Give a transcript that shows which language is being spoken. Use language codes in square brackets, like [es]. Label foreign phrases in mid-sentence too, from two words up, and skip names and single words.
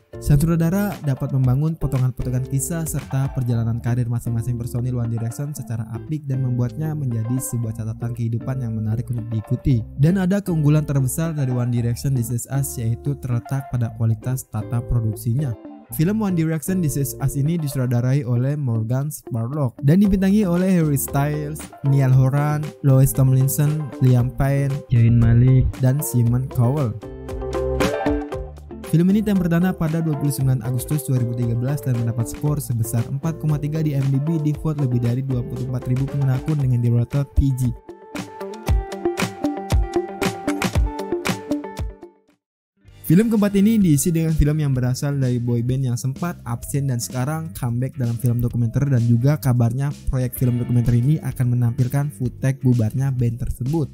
[id] Sang sutradara dapat membangun potongan-potongan kisah serta perjalanan karir masing-masing personil One Direction secara apik dan membuatnya menjadi sebuah catatan kehidupan yang menarik untuk diikuti. Dan ada keunggulan terbesar dari One Direction This Is Us yaitu terletak pada kualitas tata produksinya. Film One Direction This Is Us ini disutradarai oleh Morgan Spurlock dan dibintangi oleh Harry Styles, Niall Horan, Louis Tomlinson, Liam Payne, Zayn Malik, dan Simon Cowell. Film ini tayang perdana pada 29 Agustus 2013 dan mendapat skor sebesar 4,3 di IMDb di vote lebih dari 24.000 pengguna akun dengan di rated PG. Film keempat ini diisi dengan film yang berasal dari boyband yang sempat absen dan sekarang comeback dalam film dokumenter, dan juga kabarnya proyek film dokumenter ini akan menampilkan footage bubarnya band tersebut.